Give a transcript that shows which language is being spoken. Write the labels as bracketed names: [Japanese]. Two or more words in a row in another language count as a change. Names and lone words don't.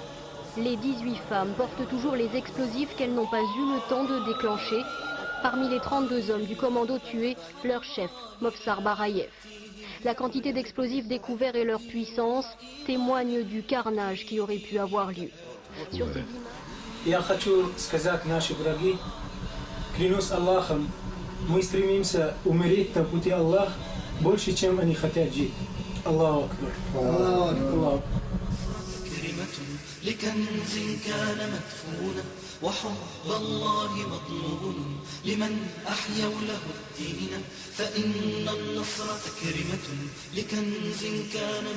[French] Les 18 femmes portent toujours les explosifs qu'elles n'ont pas eu le temps de déclencher. Parmi les 32 hommes du commando tués, leur chef, Movsar Barayev. La quantité d'explosifs découverts et leur puissance témoignent du carnage qui aurait pu avoir lieu. Sur ces [Russian] Я хочу сказать, наши враги, клянусь Аллахом, мы стремимся умереть на пути Аллаха больше, чем они хотят жить. [Arabic] الله أكبر. الله أكبر. لكنز كان مدفونا وحب الله مضمون لمن أحيوا له الدين فإن النصر تكرمة لكنز كان